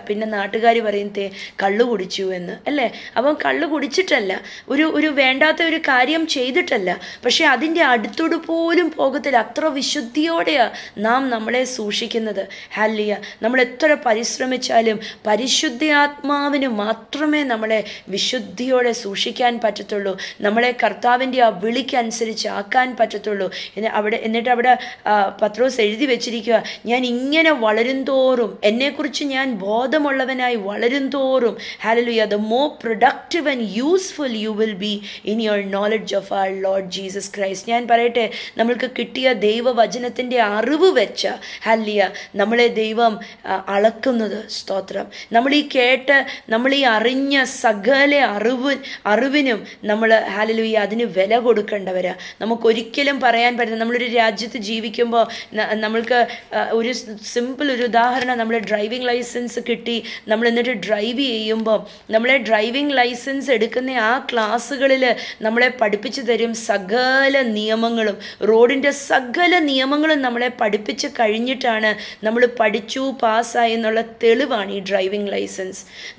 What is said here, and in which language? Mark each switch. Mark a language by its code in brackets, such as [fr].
[ml] പിന്നെ നാട്ടുകാർ പറയും കള്ളു കുടിച്ചു എന്ന്, അല്ലേ? അപ്പം കള്ളു കുടിച്ചിട്ടല്ല, ഒരു വേണ്ടാത്ത ഒരു കാര്യം ചെയ്തിട്ടല്ല, പക്ഷെ അതിൻ്റെ അടുത്തോട് പോലും പോകത്തില്ല. അത്ര വിശുദ്ധിയോടെയാണ് നാം നമ്മളെ സൂക്ഷിക്കുന്നത്. ഹല്ലേലൂയ. നമ്മൾ എത്ര പരിശ്രമിച്ചാലും പരിശുദ്ധാത്മാവിന് മാത്രമേ നമ്മളെ വിശുദ്ധിയോടെ സൂക്ഷിക്കാൻ പറ്റത്തുള്ളൂ. നമ്മളെ കർത്താവിൻ്റെ ആ വിളിക്കനുസരിച്ച് ആക്കാൻ പറ്റത്തുള്ളൂ. എന്നിട്ട് അവിടെ പത്രോസ് എഴുതി വെച്ചിരിക്കുക, ഞാൻ ഇങ്ങനെ വളരും തോറും, എന്നെക്കുറിച്ച് ഞാൻ ബോധമുള്ളവനായി വളരും തോറും, hallelujah, [en] the more productive and useful you will be in your knowledge of our Lord Jesus Christ. [ml] ഞാൻ പറയട്ടെ, നമ്മൾക്ക് കിട്ടിയ ദൈവവചനത്തിൻ്റെ അറിവ് വെച്ച ഹല്ലേലൂയ നമ്മളെ ദൈവം അളക്കുന്നത്. സ്തോത്രം. നമ്മൾ ഈ കേട്ട്, നമ്മൾ ഈ അറിഞ്ഞ സകല അറിവിനും നമ്മൾ ഹല്ലേലൂയ അതിന് വില കൊടുക്കേണ്ടവരാ. നമുക്കൊരിക്കലും പറയാൻ പറ്റില്ല. നമ്മളൊരു രാജ്യത്ത് ജീവിക്കുമ്പോൾ നമ്മൾക്ക് ഒരു സിമ്പിൾ ഒരു ഉദാഹരണം, നമ്മൾ ഡ്രൈവിംഗ് ലൈസൻസ് കിട്ടി, നമ്മൾ എന്നിട്ട് ഡ്രൈവ് ചെയ്യുമ്പോൾ നമ്മളെ ഡ്രൈവിംഗ് ലൈസൻസ് എടുക്കുന്ന ആ ക്ലാസ്സുകളിൽ നമ്മളെ പഠിപ്പിച്ചു തരും സകല നിയമങ്ങളും, റോഡിൻ്റെ സകല നിയമങ്ങളും നമ്മളെ പഠിപ്പിച്ച് കഴിഞ്ഞിട്ടാണ് നമ്മൾ പഠിച്ചു പാസ്സായി എന്നുള്ള തെളിവാണ് ഈ ഡ്രൈവിംഗ് ലൈസൻസ്. പാസ്.